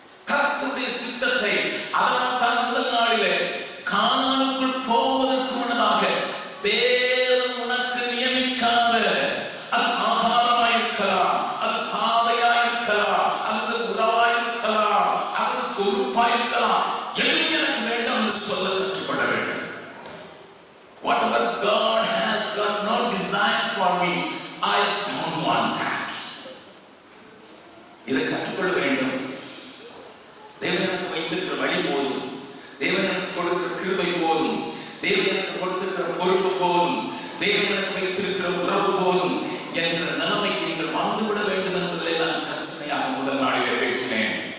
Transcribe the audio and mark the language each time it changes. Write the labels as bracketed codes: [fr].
[ta] கர்த்தருடைய சித்தத்தை, அதனால் தான் முதல் நாளிலே கானானுக்குள் போவதற்கு முன்னதாக தேவன் உனக்கு நியமிக்காத, அது ஆகாரமாயிருக்கலாம், அது பாதையாயிருக்கலாம், அது உறவாயிருக்கலாம், அது பொறுப்பாயிருக்கலாம், எதுவும் எனக்கு வேண்டாம் என்று சொல்ல கற்றுக்கொள்ள வேண்டும். [en] Whatever God has got no design for me, I don't want that. [ta] இதை கற்றுக்கொள்ள வேண்டும். தேவன் எனக்கு வைத்திருக்கிற வழி போதும், தேவன் எனக்கு கொடுக்கிற கிருபை போதும், தேவன் எனக்கு கொடுத்திருக்கிற பொறுப்பு போதும், தேவன் எனக்கு வைத்திருக்கிற உறவு போதும் என்கிற நிலைமைக்கு நீங்கள் வந்துவிட வேண்டும் என்பதிலே நான் கரிசனையாக முதல் நாளிலே பேசினேன்.